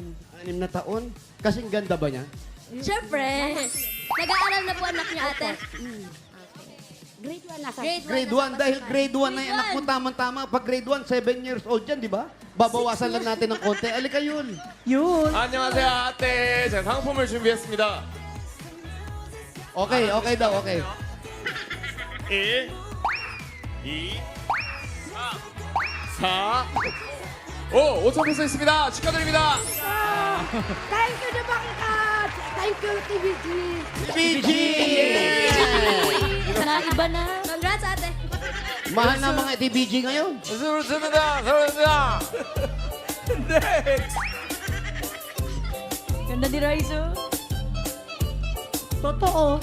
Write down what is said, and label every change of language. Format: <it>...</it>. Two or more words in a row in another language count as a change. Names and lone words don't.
<tl>6 na taon? Kasing ganda ba niya? Siyempre. Nag-aaral na po anak niya, ate. Grade 1 na sa... Grade 1, dahil grade 1 na yung anak mo, tamang-tama. Pag grade 1,</tl> <en>7 years old</en> <tl>yan, di ba? Babawasan lang natin ng konti. Alika yun. Yun.</tl> <ko>안녕하세요, 아떼. 제가 상품을 준비했습니다.</ko> <tl>Okay, okay daw, okay.</tl> <ko>1, 2, 3, 4, 5 5천 있습니다. 축하드립니다.</ko> <en>Thank you, Dabarkat! Thank you, TVG! PG!</en> <tl>Iba na. Congrats, ate. Mahal na mga TBG ngayon. Susunod na. Ganda ni Raizo. Totoo.</tl>